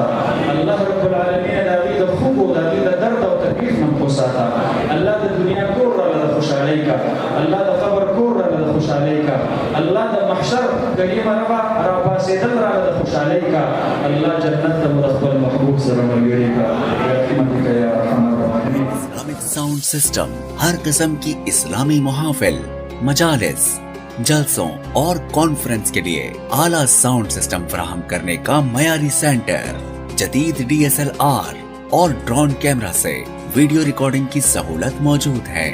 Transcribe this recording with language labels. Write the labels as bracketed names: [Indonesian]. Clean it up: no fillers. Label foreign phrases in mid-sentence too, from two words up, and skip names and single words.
[Pashto] الله [Arabic] رب العالمین [Pashto] د هغې د خوږو د هغې د درد او تکلیف نه وساته. الله د دنیا کور راله د خوشحالۍ کا، الله د قبر کور راله د خوشحالۍ کا، الله د محشر کریمه ربه راپاڅېدل راله د خوشحالۍ کا. الله جنت ته مو د خپل محبوب سره ملګري کا [Arabic] برحمتک یا ارحم الراحمین. [Urdu] اسلامک ساؤنڈ سسٹم ہر قسم کی اسلامی محافل، مجالس، جلسوں اور کانفرنس کے لیے اعلیٰ [English] sound system [Urdu] فراہم کرنے کا معیاری سینٹر، جدید DSLR اور [English] drone camera [Urdu] سے [English] video recording [Urdu] کی سہولت موجود ہے.